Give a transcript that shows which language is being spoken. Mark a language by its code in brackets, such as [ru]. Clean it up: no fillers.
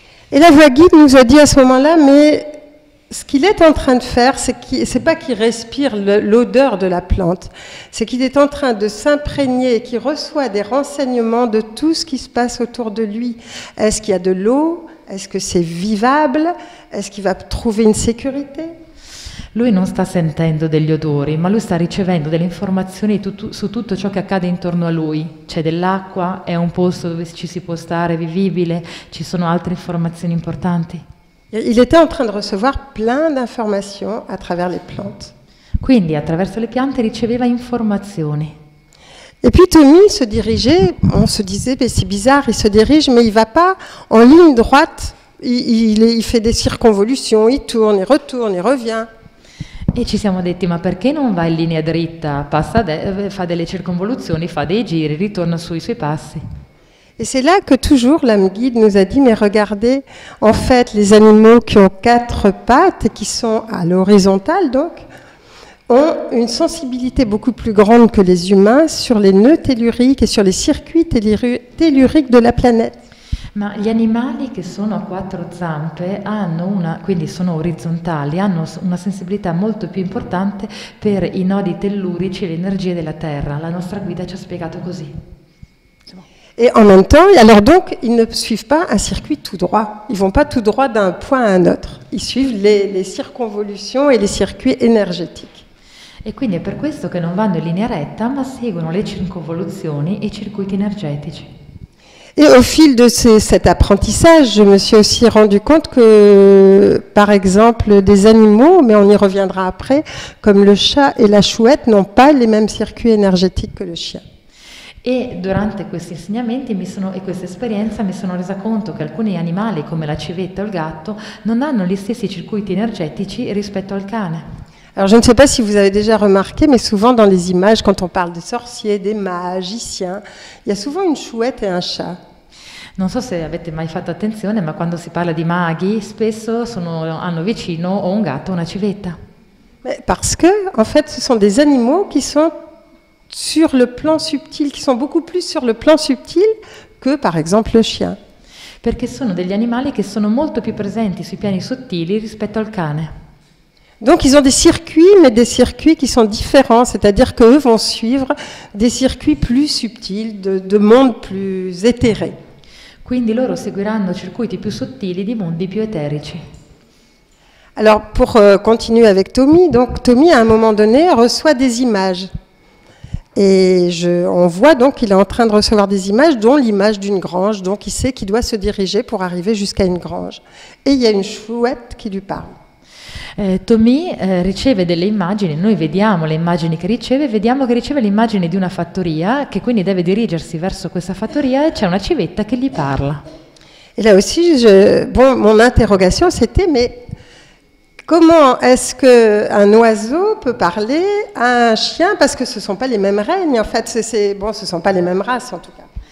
[fr] Et la voix guide nous a dit à ce moment-là, mais ce qu'il est en train de faire, c'est pas qu'il respire l'odeur de la plante, c'est qu'il est en train de s'imprégner et qu'il reçoit des renseignements de tout ce qui se passe autour de lui. Est-ce qu'il y a de l'eau? Est-ce que c'est vivable? Est-ce qu'il va trouver une sécurité? [it] Lui non sta sentendo degli odori, ma lui sta ricevendo delle informazioni su tutto ciò che accade intorno a lui. C'è dell'acqua, è un posto dove ci si può stare, vivibile, ci sono altre informazioni importanti. [fr] Il était en train de recevoir plein d'informations à travers les plantes. [it] Quindi attraverso le piante riceveva informazioni. [fr] Et puis Tommy se dirigeait, on se disait, mais c'est bizarre, il se dirige, mais il ne va pas en ligne droite, il fait des circonvolutions, il tourne, il retourne, il revient. [it] E ci siamo detti, ma perché non va in linea dritta, fa delle circonvoluzioni, fa dei giri, ritorna sui suoi passi. [fr] Et c'est là que toujours l'âme guide nous a dit, mais regardez, en fait, les animaux qui ont 4 pattes et qui sont à l'horizontale, donc, ont une sensibilité beaucoup plus grande que les humains sur les nœuds telluriques et sur les circuits telluriques de la planète. [it] Ma gli animali che sono a quattro zampe quindi sono orizzontali, hanno una sensibilità molto più importante per i nodi tellurici e le energie della Terra. La nostra guida ci ha spiegato così. [fr] Et en même temps, alors donc, ils ne suivent pas un circuit tout droit. Ils ne vont pas tout droit d'un point à un autre. Ils suivent les circonvolutions et les circuits énergétiques. [it] E quindi è per questo che non vanno in linea retta, ma seguono le circonvoluzioni e i circuiti energetici. [fr] Et au fil de cet apprentissage, je me suis aussi rendu compte que, par exemple, des animaux, mais on y reviendra après, comme le chat et la chouette, n'ont pas les mêmes circuits énergétiques que le chien. [it] E durante questi insegnamenti e questa esperienza mi sono resa conto che alcuni animali, come la civetta o il gatto, non hanno gli stessi circuiti energetici rispetto al cane. [fr] Alors je ne sais pas si vous avez déjà remarqué, mais souvent dans les images, quand on parle des sorciers, des magiciens, il y a souvent une chouette et un chat. [it] Non so se avete mai fatto attenzione, ma quando si parla di maghi, spesso hanno vicino o un gatto o una civetta. [fr] Parce que, en fait, ce sont des animaux qui sont sur le plan subtil, qui sont beaucoup plus sur le plan subtil que, par exemple, le chien. [it] Perché sono degli animali che sono molto più presenti sui piani sottili rispetto al cane. [fr] Donc ils ont des circuits, mais des circuits qui sont différents, c'est-à-dire qu'eux vont suivre des circuits plus subtils, de mondes plus éthérés. [it] Quindi loro seguiranno circuiti più sottili di mondi più eterici. [fr] Alors pour continuer avec Tommy, donc Tommy à un moment donné reçoit des images. Et on voit donc qu'il est en train de recevoir des images, dont l'image d'une grange, donc il sait qu'il doit se diriger pour arriver jusqu'à une grange. Et il y a une chouette qui lui parle. [it] Tommy riceve delle immagini, noi vediamo le immagini che riceve, vediamo che riceve l'immagine di una fattoria, che quindi deve dirigersi verso questa fattoria e c'è una civetta che gli parla. [fr] Et là aussi, mon interrogation c'était, mais comment est-ce qu'un oiseau peut parler à un chien? Parce que ce ne sont pas les mêmes règnes, en fait, ce ne sont pas les mêmes races en tout cas.